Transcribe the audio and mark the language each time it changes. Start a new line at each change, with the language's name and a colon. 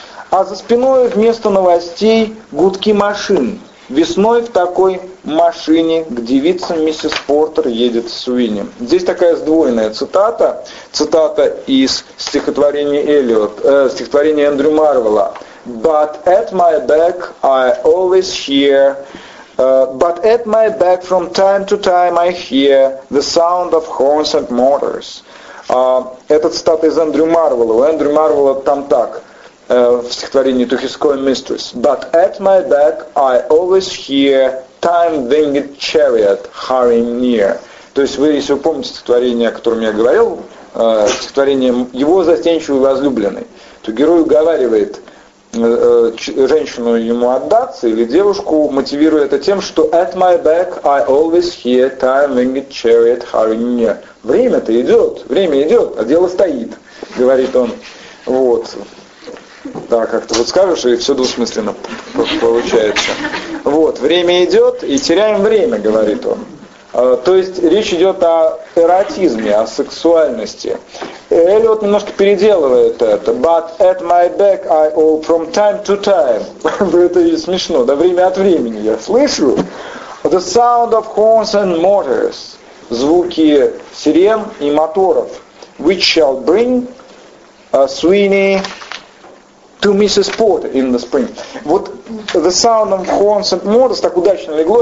Russian: А за спиной вместо новостей гудки машин. Весной в такой машине к девице миссис Портер едет Суини. Здесь такая сдвоенная цитата. Цитата из стихотворения стихотворения Эндрю Марвела.
English: But at my back I always hear. But at my back from time to time I hear the sound of horns and motors.
Russian: Это цитата из Эндрю Марвела. У Эндрю Марвела там так. В стихотворении
English: To His Coin Mistress. But at my back I always hear time-winged chariot hurrying near.
Russian: То есть вы, если вы помните стихотворение, о котором я говорил, стихотворение его застенчивой возлюбленной, то герой уговаривает женщину ему отдаться или девушку, мотивируя это тем, что
English: at my back I always hear time-winged chariot hurrying near.
Russian: Время-то идет, время идет, а дело стоит, говорит он. Вот. Да, как-то вот скажешь, и все двусмысленно получается. Вот, время идет, и теряем время, говорит он. То есть речь идет о эротизме, о сексуальности. Эллиот немножко переделывает это.
English: But at my back I all from time to time.
Russian: Это и смешно, да, время от времени я слышу.
English: The sound of horns and motors.
Russian: Звуки сирен и моторов.
English: Which shall bring Sweeney... To Mrs. Potter in the spring.
Russian: Вот
English: The Sound of Horns and Motors
Russian: так удачно легло.